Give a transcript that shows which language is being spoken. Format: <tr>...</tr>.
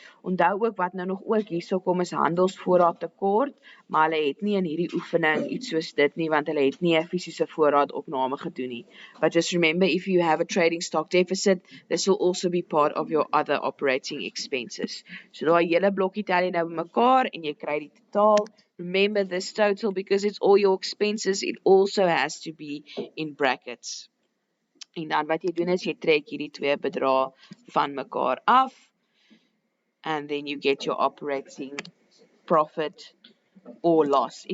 <af>Onthou ook wat nou nog ook hierso kom is handelsvoorraad tekort, maar hulle het nie in hierdie oefening iets soos dit nie, want hulle het nie 'n fisiese voorraadopname gedoen nie.</af> <en>But just remember, if you have a trading stock deficit, this will also be part of your other operating expenses.</en> <af>So daai hele blokkie tel jy nou bymekaar en jy kry die totaal.</af> <en>Remember this total, because it's all your expenses, it also has to be in brackets.</en> <af>En dan wat jy doen is jy trek hierdie twee bedrae van mekaar af,</af> <en>and then you get your operating profit or loss.</en>